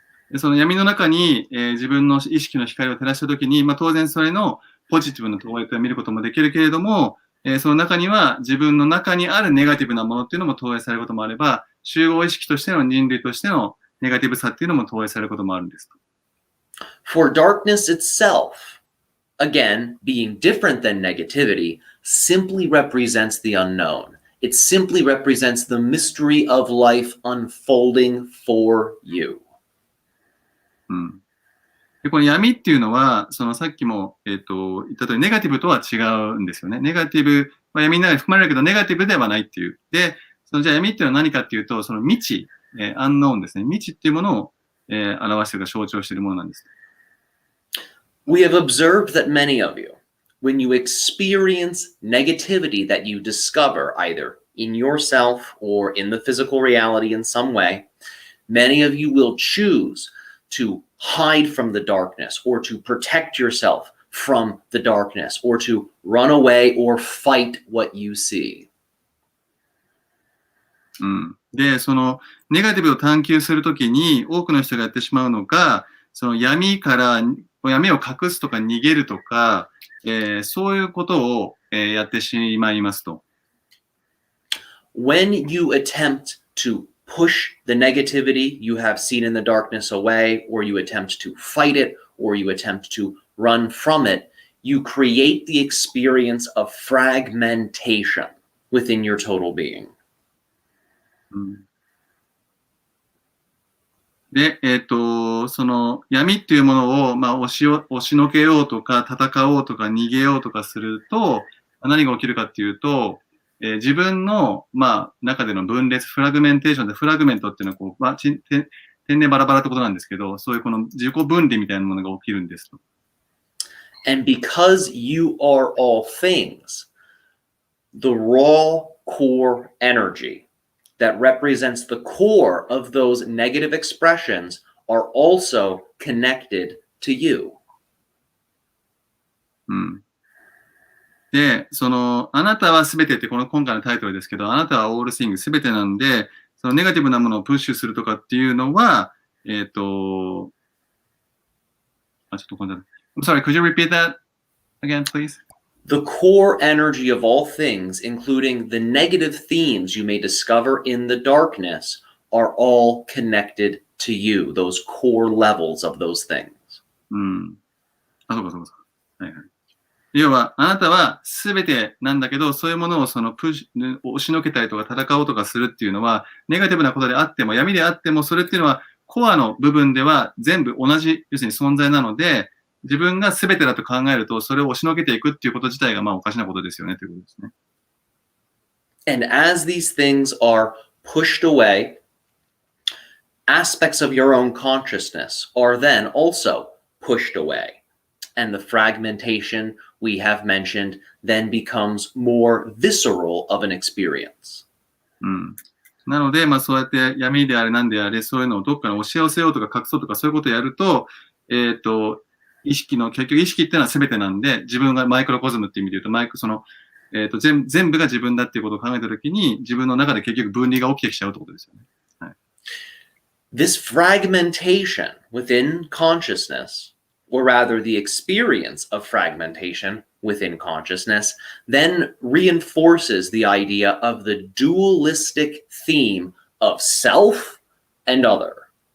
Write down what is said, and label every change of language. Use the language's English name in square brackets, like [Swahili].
[Japanese] でその闇の中に、自分の意識の光を照らしたときに、当然それのポジティブな投影を見ることもできるけれども、その中には自分の中にあるネガティブなものっていうのも投影されることもあれば、集合意識としての人類としてのネガティブさっていうのも投影されることもあるんです。 [English] For darkness itself, again, being different than negativity, simply represents the unknown. It simply represents the mystery of life unfolding for you. [Japanese] でこの闇っていうのは、そのさっきも、言った通りネガティブとは違うんですよね。ネガティブは闇の中に含まれるけど、ネガティブではないっていう。で、そのじゃあ闇っていうのは何かっていうと、その未知、アンノーンですね。未知っていうものを、表しているか象徴しているものなんです。 [English] We have observed that many of you, when you experience negativity that you discover either in yourself or in the physical reality in some way, many of you will choose to hide from the darkness or to protect yourself from the darkness or to run away or fight what you see. [Japanese] で、そのネガティブを探求するときに多くの人がやってしまうのが、その闇から闇を隠すとか逃げるとか、そういうことを、やってしまいますと。 [English] When you attempt to push the negativity you have seen in the darkness away, or you attempt to fight it, or you attempt to run from it, you create the experience of fragmentation within your total being. [Japanese] で、その闇っていうものを、押しのけようとか、戦おうとか、逃げようとかすると、何が起きるかっていうと、自分の、中での分裂、フラグメンテーションで、フラグメントっていうのはこう、天然バラバラってことなんですけど、そういうこの自己分離みたいなものが起きるんですと。 [English] And because you are all things, the raw core energy that represents the core of those negative expressions are also connected to you. [Japanese] で、その、あなたはすべてって今回のタイトルですけど、あなたはオールシングすべてなんで、そのネガティブなものをプッシュするとかっていうのは、ちょっと今度、 [English] I'm sorry, could you repeat that again, please? The core energy of all things, including the negative themes you may discover in the darkness, are all connected to you, those core levels of those things. [Japanese] うん。あ、そうかそうかそうか。はいはい。要は、あなたは全てなんだけど、そういうものを押しのけたりとか戦おうとかするっていうのは、ネガティブなことであっても、闇であっても、それっていうのは、コアの部分では全部同じ、要するに存在なので、自分が全てだと考えると、それを押しのけていくっていうこと自体が、まあおかしなことですよね、ということですね。 [English] And as these things are pushed away, aspects of your own consciousness are then also pushed away. And the fragmentation we have mentioned then becomes more visceral of an experience. [Japanese] うん。なので、まあそうやって闇であれなんであれ、そういうのをどっかに押し寄せようとか隠そうとかそういうことをやると、結局意識っていうのは全てなんで、自分がマイクロコズムっていう意味で言うと、全部が自分だっていうことを考えたときに、自分の中で結局分離が起きてきちゃうってことですよね。はい、 [English] This fragmentation within consciousness, or rather the experience of fragmentation within consciousness, then reinforces the idea of the dualistic theme of self and other.